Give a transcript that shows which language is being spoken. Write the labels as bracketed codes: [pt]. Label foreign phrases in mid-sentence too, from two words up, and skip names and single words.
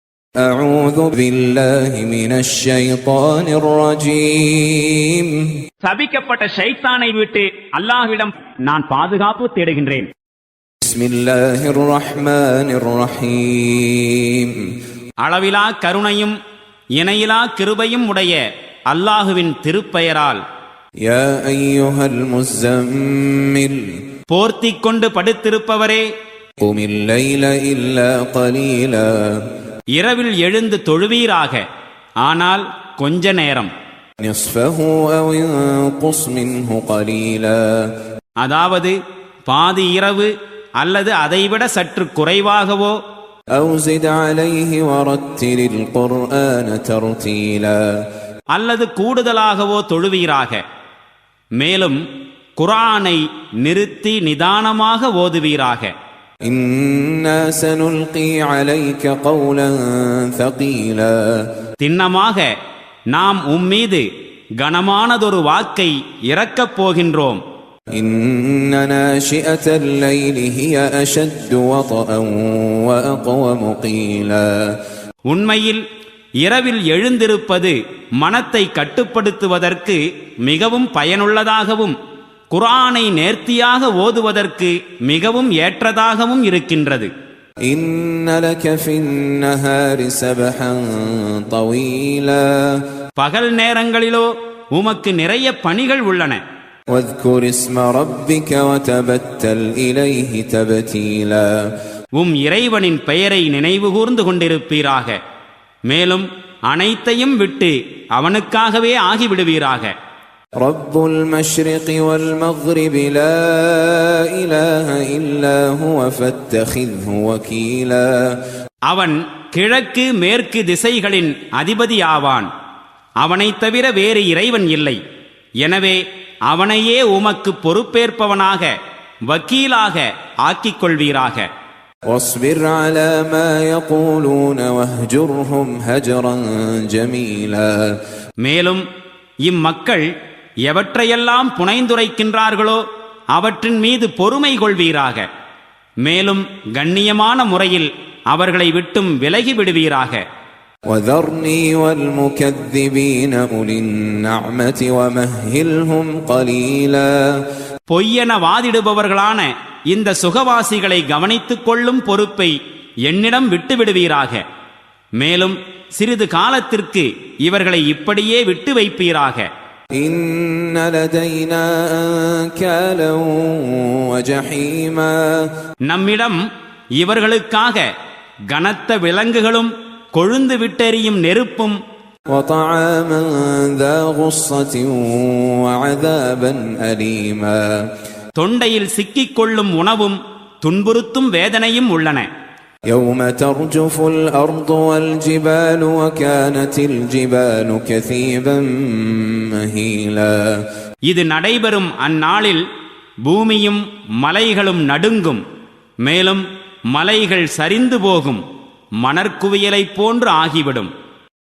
[ar] أعوذ بالله من الشيطان الرجيم. [ta] சபிக்கப்பட்ட ஷைத்தானை விட்டு அல்லாஹ்விடம் நான் பாதுகாப்பு தேடுகின்றேன். [ar] بسم الله الرحمن الرحيم. [ta] அளவிலா கருணையும் இணையிலா கிருபையும் உடைய அல்லாஹுவின் திருப்பெயரால். [ar] يا أيها المزمل. [ta] போர்த்திக் கொண்டு படுத்திருப்பவரே, [ar] قم الليل إلا قليلا. [ta] இரவில் எழுந்து தொழுவீராக, ஆனால் கொஞ்ச நேரம். [ar] نصفه أو انقص منه قليلا. [ta] அதாவது பாதி இரவு அல்லது அதைவிட சற்று குறைவாகவோ, [ar] أو زد عليه ورتل القرآن ترتيلا. [ta] அல்லது கூடுதலாகவோ தொழுவீராக. மேலும் குர்ஆனை நிறுத்தி நிதானமாக ஓதுவீராக. [ar] إنا سنلقي عليك قولا ثقيلا. [ta] திண்ணமாக நாம் உம்மீது கனமானதொரு வாக்கை இறக்கப் போகின்றோம். [ar] إن ناشئة الليل هي أشد وطئا وأقوم قيلا. [ta] உண்மையில் இரவில் எழுந்திருப்பது மனத்தை கட்டுப்படுத்துவதற்கு மிகவும் பயனுள்ளதாகவும் குர்ஆனை நேர்த்தியாக ஓதுவதற்கு மிகவும் ஏற்றதாகவும் இருக்கின்றது. [ar] إن لك في النهار سبحا طويلا. [ta] பகல் நேரங்களிலோ உமக்கு நிறைய பணிகள் உள்ளன. [ar] واذكر اسم ربك وتبتل إليه تبتيلا. [ta] இறைவனின் பெயரை நினைவுகூர்ந்து கொண்டிருப்பீராக. மேலும் அனைத்தையும் விட்டு அவனுக்காகவே ஆகிவிடுவீராக. [ar] رب المشرق والمغرب لا إله إلا هو فاتخذه وكيلا. [ta] அவன் கிழக்கு மேற்கு திசைகளின் அதிபதியாவான். அவனைத் தவிர வேறு இறைவன் இல்லை. எனவே அவனையே உமக்கு பொறுப்பேற்பவனாக வக்கீலாக ஆக்கிக் கொள்வீராக. [ar] واصبر على ما يقولون واهجرهم هجرا جميلا. [ta] மேலும் இம்மக்கள் எவற்றையெல்லாம் புனைந்துரைக்கின்றார்களோ அவற்றின் மீது பொறுமை கொள்வீராக. மேலும் கண்ணியமான முறையில் அவர்களை விட்டும் விலகி விடுவீராக. [ar] وذرني والمكذبين أولي النعمة ومهلهم قليلا. [ta] பொய்யென வாதிடுபவர்களான இந்த சுகவாசிகளை கவனித்துக் கொள்ளும் பொறுப்பை என்னிடம் விட்டு விடுவீராக. மேலும் சிறிது காலத்திற்கு இவர்களை இப்படியே விட்டு வைப்பீராக. [ar] إن لدينا أنكالا وجحيما. [ta] நம்மிடம் இவர்களுக்காக கனத்த விலங்குகளும் கொழுந்து விட்டெறியும் நெருப்பும், [ar] وطعاما ذا غصة وعذابا أليما. [ta] தொண்டையில் சிக்கிக் கொள்ளும் உணவும் துன்புறுத்தும் வேதனையும் உள்ளன. [ar] يوم ترجف الأرض والجبال وكانت الجبال كثيبا مهيلا. [ta] இது நடைபெறும் அந்நாளில் பூமியும் மலைகளும் நடுங்கும். மேலும் மலைகள் சரிந்து போகும் மணற்குவியலைப் போன்று ஆகிவிடும்.